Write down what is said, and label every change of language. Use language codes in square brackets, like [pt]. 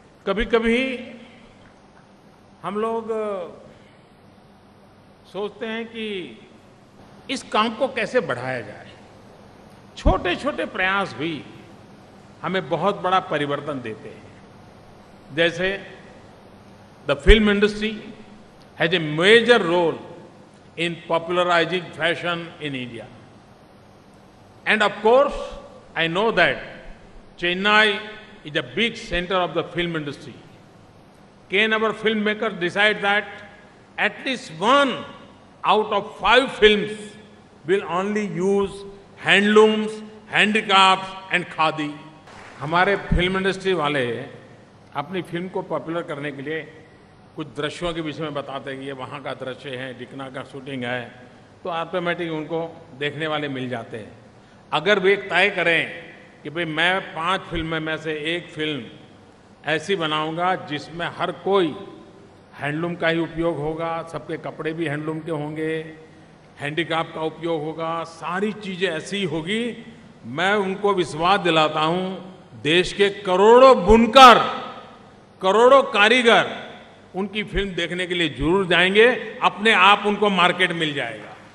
[hi] कभी कभी हम लोग सोचते हैं कि इस काम को कैसे बढ़ाया जाए। छोटे छोटे प्रयास भी हमें बहुत बड़ा परिवर्तन देते हैं। जैसे [en] The film industry has a major role in popularizing fashion in India. And of course, I know that Chennai is a big center of the film industry. Can our filmmakers decide that at least 1 out of 5 films will only use handlooms, handicrafts and khadi? [hi] हमारे film industry वाले अपनी film को popular करने के लिए कुछ दृश्यों के विषय में बताते हैं कि ये वहाँ का दृश्य है, डिकना का शूटिंग है, तो ऑटोमेटिक उनको देखने वाले मिल जाते हैं। अगर वे तय करें कि भाई मैं 5 फिल्म में से एक फिल्म ऐसी बनाऊंगा जिसमें हर कोई हैंडलूम का ही उपयोग होगा, सबके कपड़े भी हैंडलूम के होंगे, हैंडीक्राफ्ट का उपयोग होगा, सारी चीज़ें ऐसी ही होगी, मैं उनको विश्वास दिलाता हूँ देश के करोड़ों बुनकर, करोड़ों कारीगर उनकी फिल्म देखने के लिए जरूर जाएंगे, अपने आप उनको मार्केट मिल जाएगा।